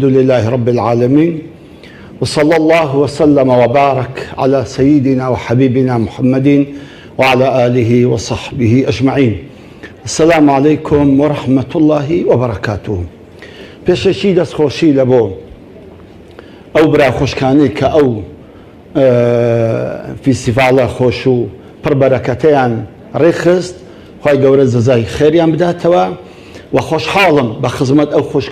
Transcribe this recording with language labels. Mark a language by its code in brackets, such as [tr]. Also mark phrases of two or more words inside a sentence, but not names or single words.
[ar] لله رب العالمين وصلى الله وسلم وبارك على سيدنا وحبيبنا محمد وعلى آله وصحبه أجمعين السلام عليكم ورحمة الله وبركاته [ckb] پێشەشی دەستخۆشی لە بۆ ئەو برا خۆشکانەی کە ئەو فیستیڤالە خۆش و پڕبەرەکەتەیان ڕێخست خی گەورە جەزای خێریان بداتەوە و خۆشحاڵم بە خزمەت ئەو خوشک